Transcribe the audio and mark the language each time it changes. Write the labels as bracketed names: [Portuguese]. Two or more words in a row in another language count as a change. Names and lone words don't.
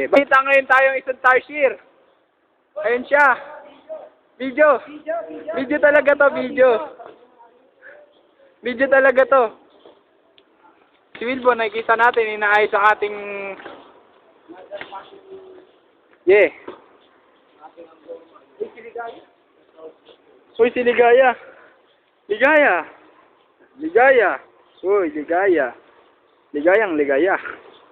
[Filipino] Bakita ngayon tayong isang tarsier. Ayan siya. Video. Video talaga to, video. Video talaga to. Si Wilbon, nakikita natin, inaayos ang ating... Yeah. Uy, si Ligaya. Ligaya. Ligaya. Uy, Ligaya. Ligayang ligaya.